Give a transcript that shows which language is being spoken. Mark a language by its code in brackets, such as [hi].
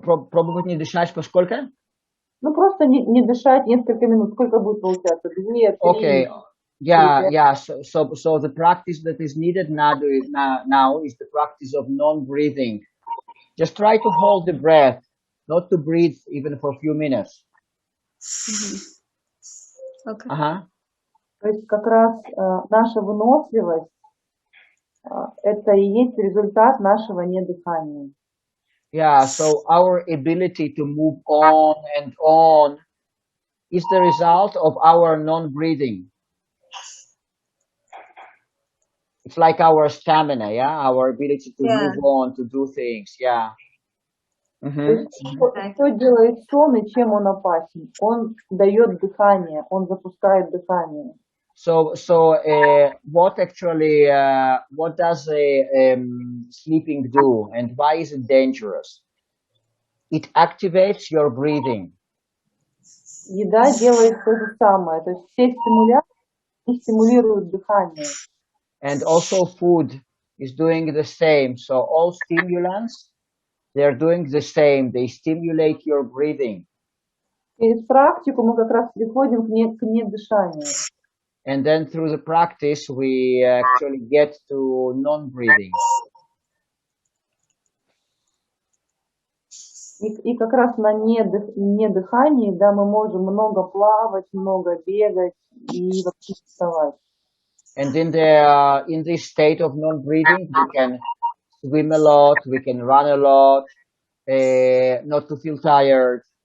[ru] Пробовать не дышать по сколько? Ну, просто не дышать несколько минут. Сколько будет получаться? 2, 3... [en] Okay. Yeah. So the practice that is needed now is the practice of non-breathing. Just try to hold the breath, not to breathe even for a few minutes. Okay. [ru] То есть как раз наша выносливость это и есть результат нашего недыхания. [en] Yeah, so our ability to move on and on is the result of our non-breathing. It's like our stamina, yeah, our ability to move on, to do things, yeah. [ru] Что делает сон и чем он опасен? Он дает дыхание, он запускает дыхание. [en] So what actually, what does sleeping do, and why is it dangerous? It activates your breathing. [ru] Еда делает то же самое, то есть все стимуляции стимулируют дыхание. [en] And also food is doing the same. So all stimulants, they're doing the same. They stimulate your breathing. [ru] Через практику мы как раз приходим к недышанию. [en] And then through the practice, we actually get to non-breathing. [ru] И как раз на недыхании, да, мы можем много плавать, много бегать и вообще вставать. [en] And in this state of non-breathing, we can swim a lot, we can run a lot, not to feel tired.